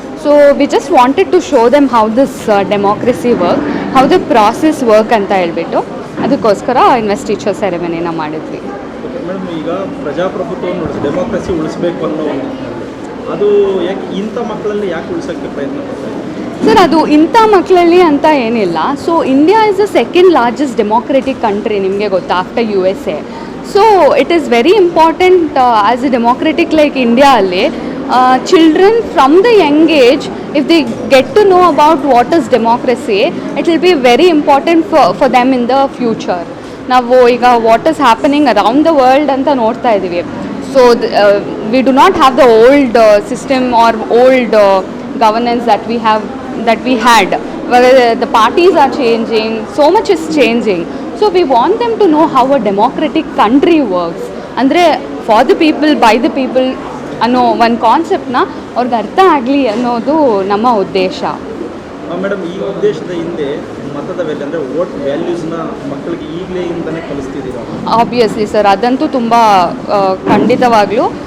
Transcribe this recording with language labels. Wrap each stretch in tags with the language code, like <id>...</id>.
<en>so we just wanted to show them how this democracy work, how the process work</en> <kn>ಅಂತ ಹೇಳ್ಬಿಟ್ಟು ಅದಕ್ಕೋಸ್ಕರ</kn> <en>invest teacher ಸೆರೆಮನಿನ</en> <kn>ಮಾಡಿದ್ವಿ. Madam, ಈಗ ಪ್ರಜಾಪ್ರಭುತ್ವವನ್ನು ಡೆಮೋಕ್ರಸಿ ಉಳಿಸಬೇಕು ಅನ್ನೋ ಒಂದು ಅದು ಯಾಕೆ ಇಂಥ ಮಕ್ಕಳಲ್ಲಿ ಯಾಕೆ ಉಳಿಸೋಕ್ಕೆ ಪ್ರಯತ್ನ ಪಡ್ತಾರೆ ಸರ್? ಅದು ಇಂಥ ಮಕ್ಕಳಲ್ಲಿ ಅಂತ ಏನಿಲ್ಲ.</kn> <en>so India is the second largest democratic country,</en> <kn>ನಿಮಗೆ ಗೊತ್ತಾ,</kn> <en>After USA. So it is very important as a democratic like India ಅಲ್ಲಿ children from the young age, if they get to know about what is democracy, it will be very important for them in the future.</en> <kn>ನಾವು ಈಗ</kn> <en>what is happening around the world</en> <kn>ಅಂತ ನೋಡ್ತಾ ಇದ್ದೀವಿ.</kn> <en>So we do not have the old system or old governance that we had. The parties are changing, so much is changing. So we want them to know how a democratic country works.</en> <kn>ಅಂದರೆ</kn> <en>for the people by the people</en> <kn>ಅನ್ನೋ ಒಂದು ಕಾನ್ಸೆಪ್ಟ್ನ ಅವ್ರಿಗೆ ಅರ್ಥ ಆಗಲಿ ಅನ್ನೋದು ನಮ್ಮ ಉದ್ದೇಶ. Madam, ಈ ಉದ್ದೇಶದ ಹಿಂದೆ ಮತದ ವ್ಯಾಲ್ಯೂ ಅಂದರೆ ವೋಟ್ ವ್ಯಾಲ್ಯೂಸ್ನ ಮಕ್ಕಳಿಗೆ ಈಗಲೇ ಇಂದನೇ ಕಲಿಸ್ತಿದ್ದೀರಾ? ಆಬ್ವಿಯಸ್ಲಿ ಸರ್, ಅದಂತೂ ತುಂಬ ಖಂಡಿತವಾಗ್ಲೂ.</kn>